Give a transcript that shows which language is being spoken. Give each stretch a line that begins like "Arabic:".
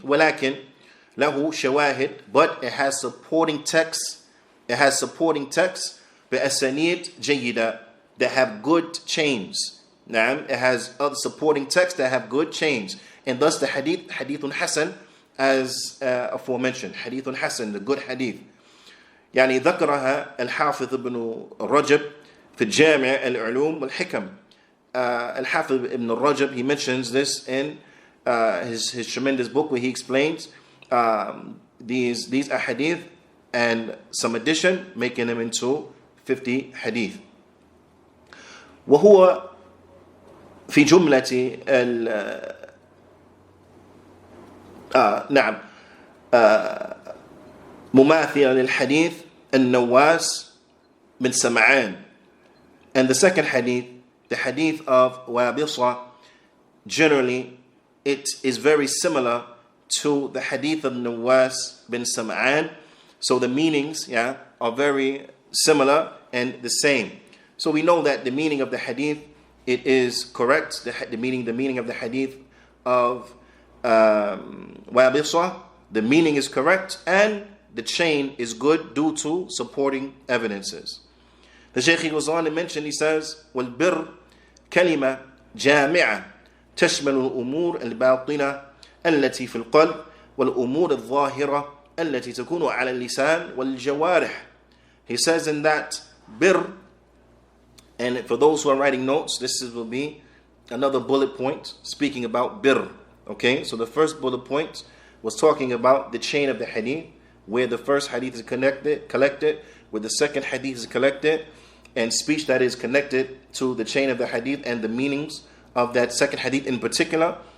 English: Walakin, lahu shawahid, but it has supporting texts. It has supporting texts, bi'asanid jayyida, that have good chains. Naam, it has other supporting texts that have good chains. And thus the hadithun hasan, as aforementioned, Hadithun Hasan, the good hadith.
Arabic: يعني ذكرها الحافظ ابن رجب في الجامع العلوم والحكم.
English: الحافظ ibn Rajab, he mentions this in his tremendous book where he explains these ahadith and some addition, making them into 50 hadith.
Arabic: وهو في جملة نعم مماثلة للحديث النواس بن سمعان.
English: And the second hadith, the hadith of Wabisa, generally it is very similar to the hadith of Nawas bin Sam'an. So the meanings are very similar and the same. So we know that the meaning of the hadith, it is correct. The meaning of the hadith of Wabisa, the meaning is correct, and the chain is good due to supporting evidences.
Arabic: The Shaykh goes on to mention, he says, وَالْبِرْ كَلِمَةٌ جَامِعَةٌ تشمل الأمور الباطنة التي في القلب والأمور الظاهرة التي تكون على اللسان والجوارح.
English: He says in that bir, and for those who are writing notes, this will be another bullet point speaking about bir. Okay, so the first bullet point was talking about the chain of the hadith, where the first hadith is collected, where the second hadith is collected, and speech that is connected to the chain of the hadith and the meanings of that second hadith in particular.